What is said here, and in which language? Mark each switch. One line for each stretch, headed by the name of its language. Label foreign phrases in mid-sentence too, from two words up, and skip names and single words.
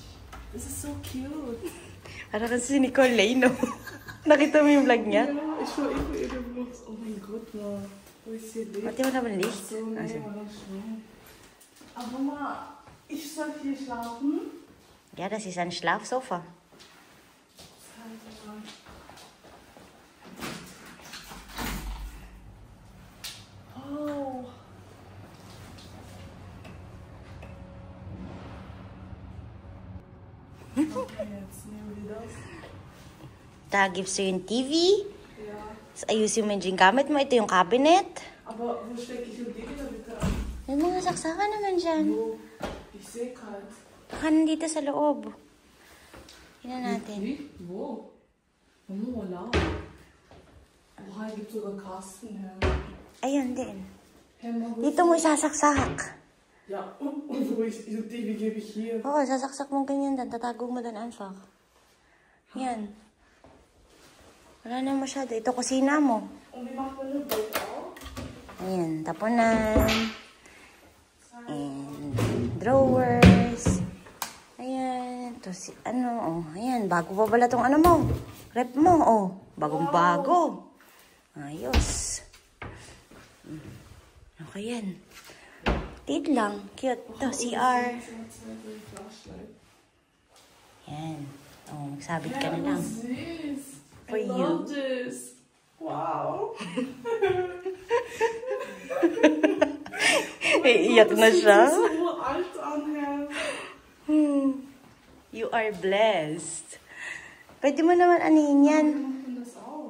English: This is so cute.
Filipino: Parang kasi si Nicole Lay, no? Nakita mo yung vlog niya?
German: Ja, ich war eben in den Vlogs. Oh mein Gott, no. Wo ist hier Licht?
Filipino: Pati wala naman licht.
German: So, nee, war das schon. Aber Mama, ich soll hier schlafen? Ja, das ist ein Schlafsofa. Oh. Okay, jetzt nehmen wir das. Da gibst du
Filipino: yung TV.
German: Ja.
Filipino: Tapos ayusin mo yung gamit mo. Ito yung cabinet.
German: Aber wo stecke ich den Ding da bitte an?
Filipino: May mga saksakan naman dyan.
German: Wo? Ich sehe keins.
Filipino: Baka nandito sa loob. Tingnan natin.
German: Wie? Wo? Oh, wow. Oha, hier gibt sogar Kasten her.
Filipino: Ayun din.
German: Hey, Mama, wo
Filipino: Dito mo isasaksak.
German: Ja, und wo ist die TV gebe ich hier?
Filipino: Oo, sasaksak mo ganyan dan. Tatago mo dan einfach. Yan. Wala na masyado. Ito kusina mo.
German: Und wie macht man eine Bild auf?
Filipino: Ayan, tapunan.
English: And drawers.
Filipino: Ayan. Ito si, ano, oh. Ayan, bago pa pala tong ano mo. Rep mo, oh. Bagong-bago. Ayos. Okay yan. Tit lang. Cute. Ito, CR. Yan. Oh, magsabit ka na lang.
German: Süß.
English: For I you. love this. Wow.
Filipino: Iiyak na siya.
German: Das fühlt sich so alt an, Herr.
English: You are blessed.
Filipino: Pwede mo naman anihin yan.
German: Wie macht man das auf?